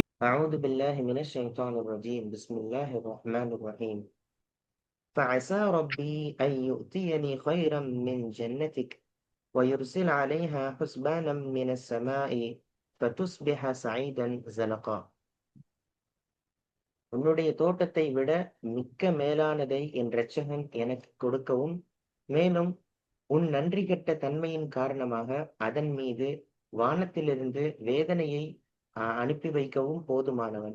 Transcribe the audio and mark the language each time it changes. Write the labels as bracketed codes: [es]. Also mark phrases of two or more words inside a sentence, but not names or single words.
[ar] أعوذ بالله من الشيطان الرجيم. بسم الله الرحمن الرحيم. فعسى ربي أن يؤتيني خيرا من جنتك ويرسل عليها حسبانا من السماء فتصبح سعيدا زلقا. [ta] உன்னுடைய தோட்டத்தை விட மிக்க மேலானதை என் இரட்சகன் எனக்கு கொடுக்கவும், மேலும் உன் நன்றி கெட்ட தன்மையின் காரணமாக அதன் மீது வானத்திலிருந்து வேதனையை அனுப்பி வைக்கவும் போதுமானவன்.